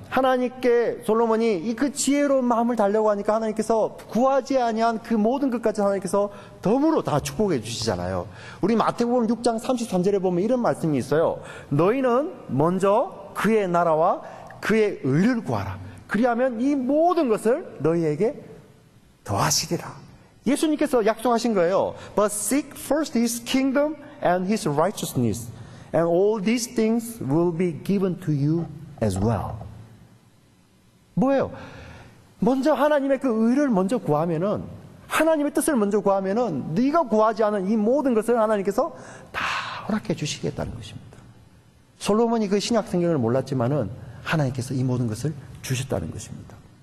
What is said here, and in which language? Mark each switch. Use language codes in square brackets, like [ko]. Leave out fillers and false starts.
[ko] 하나님께 솔로몬이 그 지혜로운 마음을 달라고 하니까 하나님께서 구하지 아니한 그 모든 것까지 하나님께서 덤으로 다 축복해 주시잖아요. 우리 마태복음 6장 33절에 보면 이런 말씀이 있어요. 너희는 먼저 그의 나라와 그의 의를 구하라. 그리하면 이 모든 것을 너희에게 더하시리라. 예수님께서 약속하신 거예요. [en] But seek first his kingdom and his righteousness. And all these things will be given to you as well. [ko] 뭐예요? 먼저 하나님의 그 의를 먼저 구하면은, 하나님의 뜻을 먼저 구하면은 네가 구하지 않은 이 모든 것을 하나님께서 다 허락해 주시겠다는 것입니다. 솔로몬이 그 신약 성경을 몰랐지만은 하나님께서 이 모든 것을 주셨다는 것입니다.